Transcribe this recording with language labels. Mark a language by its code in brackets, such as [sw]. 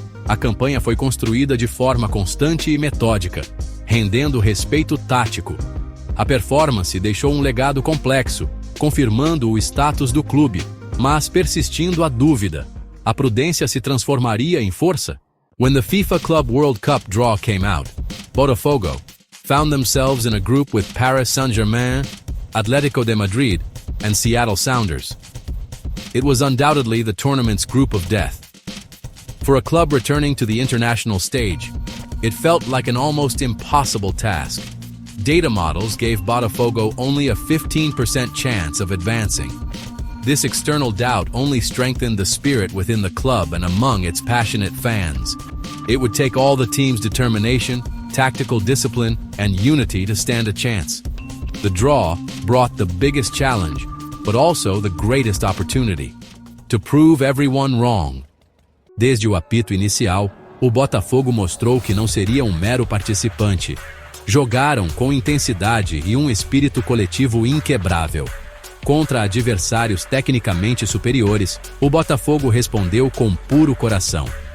[pt] A campanha foi construída de forma constante e metódica, rendendo respeito tático. A performance deixou um legado complexo, confirmando o status do clube, mas persistindo a dúvida. A prudência se transformaria em força? [en] When the FIFA Club World Cup draw came out, Botafogo found themselves in a group with Paris Saint-Germain, Atlético de Madrid, and Seattle Sounders. It was undoubtedly the tournament's group of death. For a club returning to the international stage, it felt like an almost impossible task. Data models gave Botafogo only a 15% chance of advancing. This external doubt only strengthened the spirit within the club and among its passionate fans. It would take all the team's determination, tactical discipline, and unity to stand a chance. The draw brought the biggest challenge, but also the greatest opportunity: to prove everyone wrong. [pt] Desde o apito inicial, o Botafogo mostrou que não seria um mero participante. Jogaram com intensidade e um espírito coletivo inquebrável. Contra adversários tecnicamente superiores, o Botafogo respondeu com puro coração.